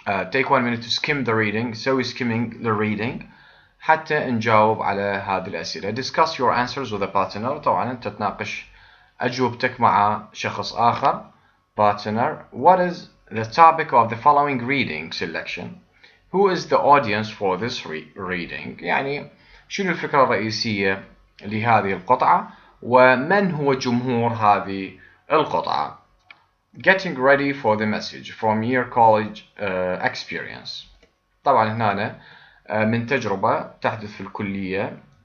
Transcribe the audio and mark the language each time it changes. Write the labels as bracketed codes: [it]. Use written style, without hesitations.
[en] take 1 minute to skim the reading، [ar] سوي [en] skimming the reading [ar] حتى نجاوب على هذه الأسئلة. [en] discuss your answers with a partner، [ar] طبعا أنت تناقش أجوبتك مع شخص آخر partner. [en] what is the topic of the following reading selection؟ who is the audience for this reading؟ [ar] يعني شنو الفكرة الرئيسية لهذه القطعة، ومن هو جمهور هذه القطعة. [en] getting ready for the message from your college experience. [ar] طبعا هنا من تجربة تحدث في الكلية.